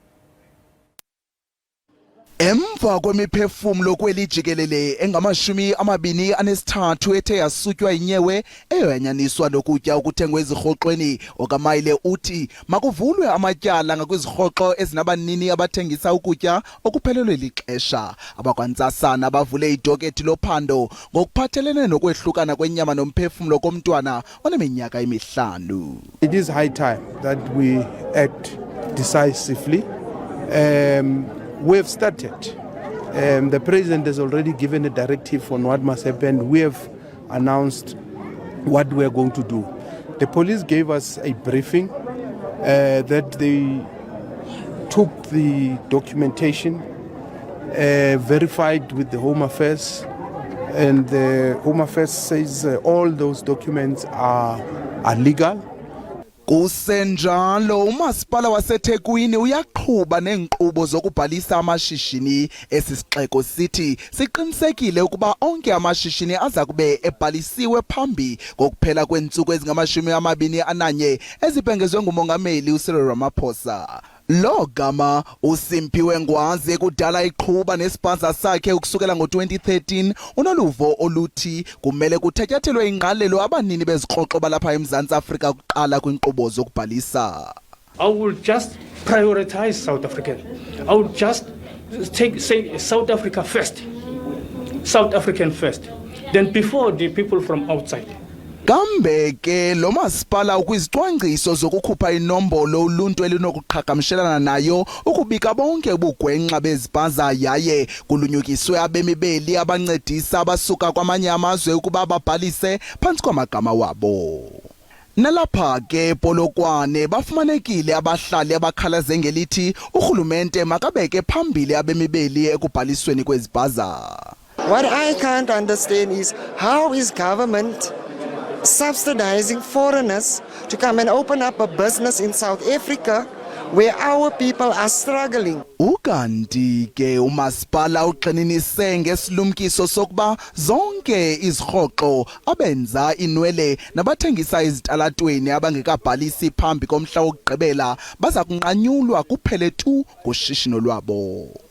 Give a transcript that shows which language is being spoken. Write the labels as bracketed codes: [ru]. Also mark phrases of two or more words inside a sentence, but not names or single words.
[xh] Emva kwemiphefumlo kwelijikelele engama-23 ethe yasutywa inyewe eyoyanyaniswa nokutya okuthengwe ezirhoxweni, okaMaile uthi makuvulwe amatyala ngakwizirhoxo ezinabanini abathengisa ukutya okuphelelwe lixesha. Abakwantsasana bavule idokethi lophando ngokuphathelene nokwehlukana kwenyama nomphefumlo komntwana oneminyaka emihlanu. [en] It is high time that we act decisively. We have started. The president has already given a directive on what must happen. We have announced what we are going to do. The police gave us a briefing that they took the documentation, verified with the Home Affairs, and the Home Affairs says all those documents are legal. [xh] Kusenjalo umasipala waseThekwini uyaqhuba nenkqubo zokubhalisa amashishini. Esisixeko sithi siqinisekile ukuba onke amashishini aza kube ebhalisiwe phambi kokuphela kweentsuku ezingama-21 ezibhengezwe ngumongameli uCyril Ramaphosa. Lo gama uSimphiwe Ngwazi kudala iqhuba nespaza sakhe ukusukela ngo-2013 unoluvo oluthi kumele kuthatyathelwe ingqalelo abanini bezikroxo balapha eMzantsi Afrika ukuqala kwinkqubo zokubhalisa. [en] I will just prioritize South African. I will just say South Africa first. South African first. Then before the people from outside. [xh] Kambe ke lo masipala ukwizicwangciso zokukhupha inombolo uluntu elinokuqhagamshelana nayo ukubika bonke ubugwenxa bezipaza yaye kulunyukiswe abemibeli abancedisa abasuka kwamanye amazwe ukuba babhalise phantsi kwamagama wabo. Nalapha ke Polokwane bafumanekile abahlali abakhalaze ngelithi urhulumente makabeke phambili abemibeli ekubhalisweni kwezipaza. [en] What I can't understand is how is government subsidizing foreigners to come and open up a business in South Africa where our people are struggling. [xh] Ukanti ke umasipala uqinise ngesilumkiso sokuba zonke izirhoxo abenza inwele nabathengisa izitalatweni abangekabhalisi phambi komhla wokugqibela baza kunqanyulwa kuphele tu kushishino lwabo.